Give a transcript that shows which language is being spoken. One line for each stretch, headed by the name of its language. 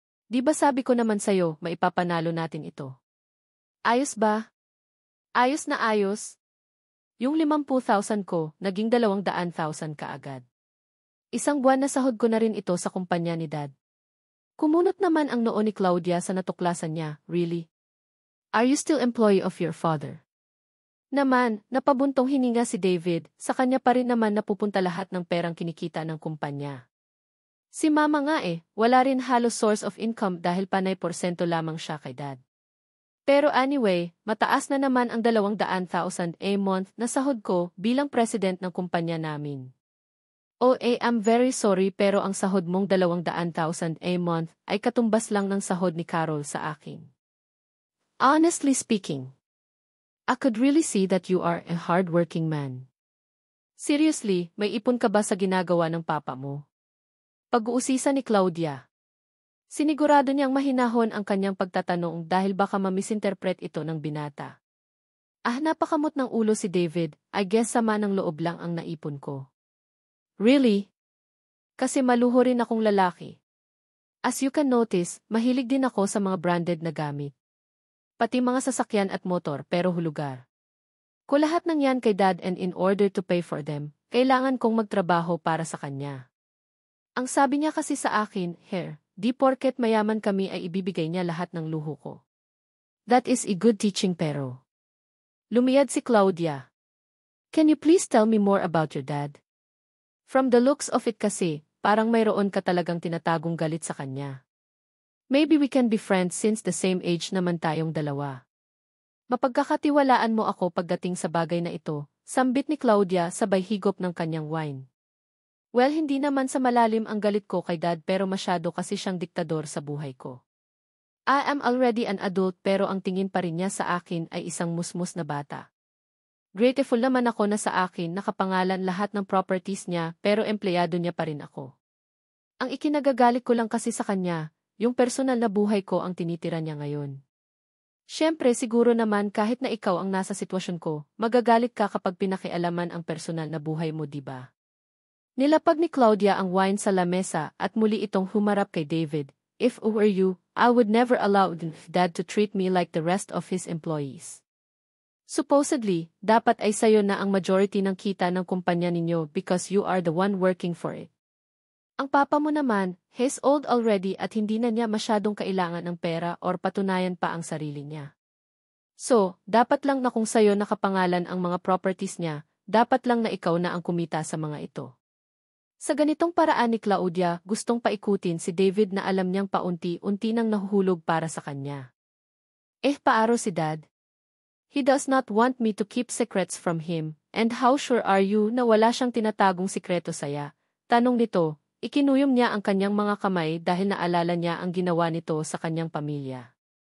Filipino: Di ba sabi ko naman sa'yo, maipapanalo natin ito? Ayos ba? Ayos na ayos. Yung 50,000 ko, naging 200,000 kaagad. Isang buwan na sahod ko na rin ito sa kumpanya ni Dad. Kumunot naman ang noo ni Claudia sa natuklasan niya,
English: really? Are you still employee of your father?
Filipino: Naman, napabuntong hininga si David, sa kanya pa rin naman napupunta lahat ng perang kinikita ng kumpanya. Si Mama nga wala rin halos
English: source of income
Filipino: dahil panay porsyento lamang siya kay Dad. Pero anyway, mataas na naman ang 200,000 a month na sahod ko bilang president ng kumpanya namin.
English: I'm very sorry
Filipino: pero ang sahod mong 200,000 a month ay katumbas lang ng sahod ni Carol sa akin.
English: Honestly speaking, I could really see that you are a hard-working man.
Filipino: Seriously, may ipon ka ba sa ginagawa ng papa mo? Pag-uusisa ni Claudia. Sinigurado niyang mahinahon ang kanyang pagtatanong dahil baka mamisinterpret ito ng binata. Napakamot ng ulo si David,
English: I guess
Filipino: sama ng loob lang ang naipon ko. Really? Kasi maluho rin akong lalaki.
English: As you can notice,
Filipino: mahilig din ako sa mga branded na gamit. Pati mga sasakyan at motor pero hulugar. Ko lahat ng yan kay Dad
English: and in order to pay for them,
Filipino: kailangan kong magtrabaho para sa kanya. Ang sabi niya kasi sa akin, di porket mayaman kami ay ibibigay niya lahat ng luho ko.
English: That is a good teaching
Filipino: pero. Lumiyad si
English: Claudia. Can you please tell me more about your dad? From the looks of it
Filipino: kasi, parang mayroon ka talagang tinatagong galit sa kanya.
English: Maybe we can be friends since the same age
Filipino: naman tayong dalawa. Mapagkakatiwalaan mo ako pagdating sa bagay na ito, sambit ni Claudia sabay higop ng kanyang wine. Well, hindi naman sa malalim ang galit ko kay Dad pero masyado kasi siyang diktador sa buhay ko.
English: I am already an adult
Filipino: pero ang tingin pa rin niya sa akin ay isang musmus na bata. Grateful naman ako na sa akin nakapangalan lahat ng properties niya pero empleyado niya pa rin ako. Ang ikinagagalit ko lang kasi sa kanya, yung personal na buhay ko ang tinitira niya ngayon. Siyempre siguro naman kahit na ikaw ang nasa sitwasyon ko, magagalit ka kapag pinakialaman ang personal na buhay mo, diba? Nilapag ni Claudia ang wine sa lamesa at muli itong humarap kay David.
English: If I were you, I would never allow Dad to treat me like the rest of his employees.
Filipino: Supposedly, dapat ay sayo na ang majority ng kita ng kumpanya ninyo
English: because you are the one working for it.
Filipino: Ang papa mo naman,
English: he's old already
Filipino: at hindi na niya masyadong kailangan ng pera or patunayan pa ang sarili niya. So, dapat lang na kung sayo nakapangalan ang mga properties niya, dapat lang na ikaw na ang kumita sa mga ito. Sa ganitong paraan ni Claudia, gustong paikutin si David na alam niyang paunti-unti nang nahuhulog para sa kanya. Paaro si Dad?
English: He does not want me to keep secrets from him, and how sure are you
Filipino: na wala siyang tinatagong sikreto saya? Tanong nito, ikinuyom niya ang kanyang mga kamay dahil naalala niya ang ginawa nito sa kanyang pamilya.